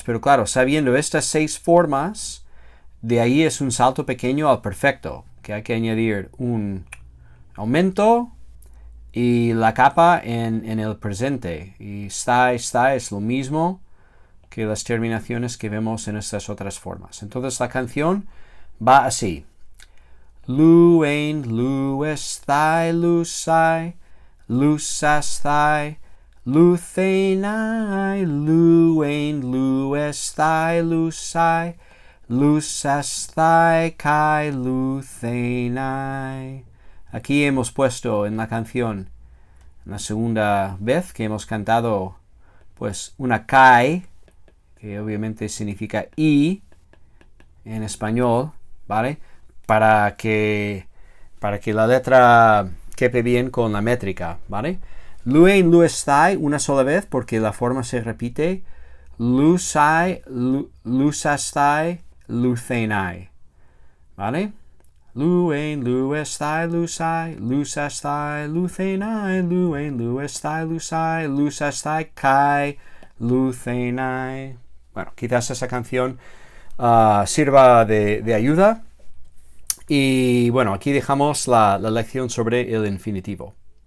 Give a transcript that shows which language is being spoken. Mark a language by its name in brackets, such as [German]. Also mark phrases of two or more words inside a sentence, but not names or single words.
[Spanish] Pero claro, sabiendo estas 6 formas, de ahí es un salto pequeño al perfecto, que hay que añadir un aumento y la capa en el presente. Y está es lo mismo que las terminaciones que vemos en estas otras formas. Entonces la canción va así. [Greek] λύειν, λύεσθαι, λῦσαι, λύσασθαι, λυθῆναι, λύειν, λύεσθαι, λῦσαι, λύσασθαι, καί, λυθῆναι. [Spanish] Aquí hemos puesto en la canción, en la segunda vez que hemos cantado, pues una kai, que obviamente significa y en español, ¿vale? Para que la letra quepe bien con la métrica, ¿vale? [Greek] λύειν, λύεσθαι, [Spanish] una sola vez porque la forma se repite. [Greek] λῦσαι, λύσασθαι, λυθῆναι, ¿vale? λύειν, λύεσθαι, λῦσαι, λύσασθαι, λυθῆναι, λύειν, λύεσθαι, λῦσαι, λύσασθαι, καί, λυθῆναι. [Spanish] Bueno, quizás esa canción sirva de ayuda. Y bueno, aquí dejamos la lección sobre el infinitivo.